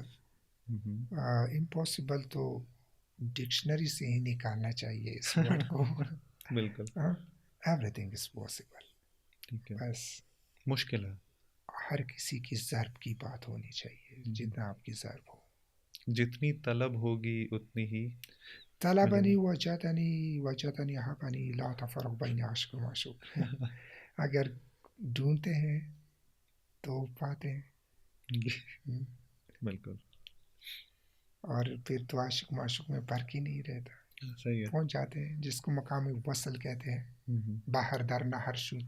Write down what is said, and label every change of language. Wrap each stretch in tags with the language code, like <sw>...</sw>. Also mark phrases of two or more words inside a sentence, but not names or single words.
<ur>امپاسبل تو ڈکشنری سے ہی نکالنا چاہیے اس ورڈ کو. بالکل.</ur> <en>Everything is possible.</en> <ur>ٹھیک ہے. بس مشکل ہے. ہر کسی کی ضرب کی بات ہونی چاہیے، جتنا آپ کی ضرب ہو. جتنی طلب ہوگی اتنی ہی</ur> <ar>طلبنی وجدنی حبنی لا تفرق بین عاشق و معشوق.</ar> <ur>اگر ڈھونڈتے ہیں تو پاتے ہیں. بالکل. اور پھر تو عاشق معشوق میں فرق ہی نہیں رہتا. صحیح ہے. پہنچ جاتے ہیں جس کو مقام وصل کہتے ہیں.</ur> <fa>باہر در نہر شد.</fa>